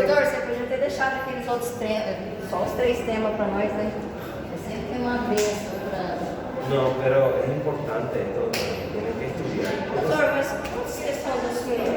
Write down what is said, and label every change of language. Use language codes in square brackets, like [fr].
[pt] Doutor, você podia ter deixado aqueles outros temas, só os 3 temas pra nós, né? Eu sempre tenho uma vez pra... [es] No, pero es importante esto, tiene que estudiar. [pt] Doutor, mas quantos questões da sua?